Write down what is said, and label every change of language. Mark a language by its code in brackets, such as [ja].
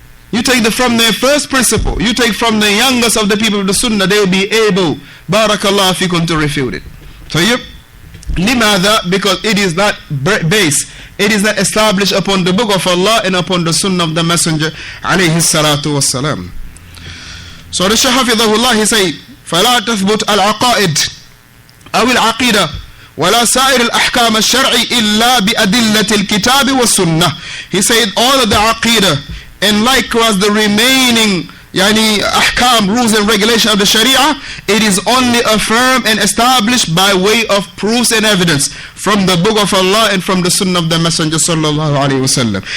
[en] You take from their first principle, you take from the youngest of the people of the sunnah, they will be able, barakallahu fikum, to refute it. So limadha, because it is not based, it is not established upon the book of Allah and upon the sunnah of the messenger alayhi salatu wassalam. So the Shaykh hafidhahullah, he say, [ar] فَلَا تَثْبُتْ الْعَقَائِدِ أو العقيدة ولا سائر الأحكام الشرعي إلا بأدلة الكتاب والسنة. [en] He said all of the aqidah and likewise the remaining ahkam, rules and regulation of the sharia, it is only affirmed and established by way of proofs and evidence from the book of Allah and from the sunnah of the messenger sallallahu alaihi wasallam.